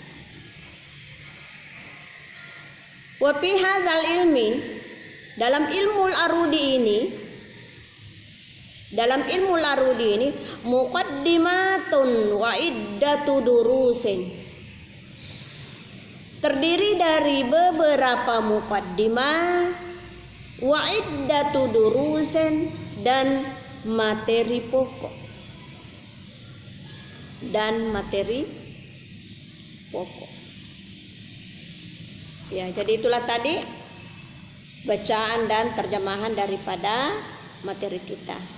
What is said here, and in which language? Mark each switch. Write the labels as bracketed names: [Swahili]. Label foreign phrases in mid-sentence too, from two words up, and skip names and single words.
[Arabic] Wa fi hadzal ilmi, [Indonesian] dalam ilmu arudi ini, Dalam ilmu Larudi ini [Arabic] muqaddimatun wa iddatu durusin, [Indonesian] terdiri dari beberapa muqaddimah, [Arabic] wa iddatu durusin, [Indonesian] dan materi pokok. Ya, jadi itulah tadi bacaan dan terjemahan daripada materi kita.